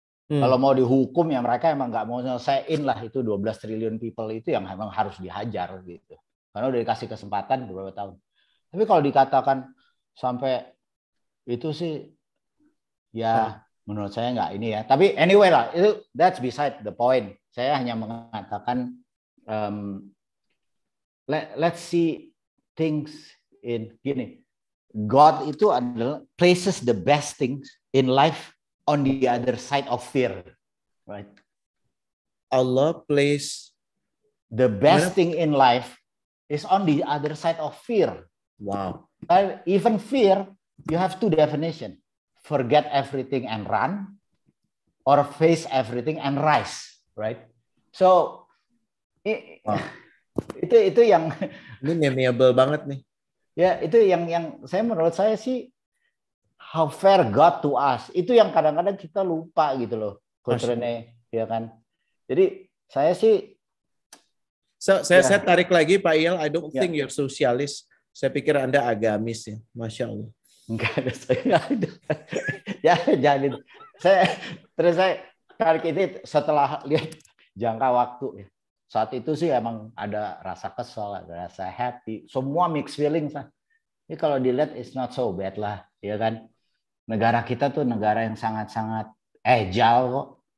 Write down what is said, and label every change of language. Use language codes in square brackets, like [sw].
[id] Kalau mau dihukum ya mereka emang nggak mau nyelesain lah itu 12 triliun people itu yang emang harus dihajar gitu. Karena udah dikasih kesempatan beberapa tahun. Tapi kalau dikatakan sampai itu sih ya menurut saya nggak ini ya. [en] Tapi anyway lah, that's beside the point. [id] Saya hanya mengatakan [en] let's see things in [id] gini. [en] God [id] itu adalah [en] places the best things in life on the other side of fear, right? Allah place the best thing in life is on the other side of fear. Wow. Even fear, you have two definitions. Forget everything and run, or face everything and rise, right? [id] So itu yang ini memeable banget nih. Ya, itu yang menurut saya sih [en] how fair God to us. [id] Itu yang kadang-kadang kita lupa gitu loh, Coach Rene, ya kan? Jadi saya sih saya tarik lagi [en] Pak Iyal, I don't think you're socialist. [id] Saya pikir Anda agamis ya, Masya Allah. Enggak ada, saya enggak ada. Ya, jangan. Saya tarik ini setelah lihat jangka waktu. Saat itu sih emang ada rasa kesel, ada rasa happy, semua mixed feelings lah. Ini kalau dilihat [en] it's not so bad [id] lah, ya kan? Negara kita tuh negara yang sangat-sangat agile kok.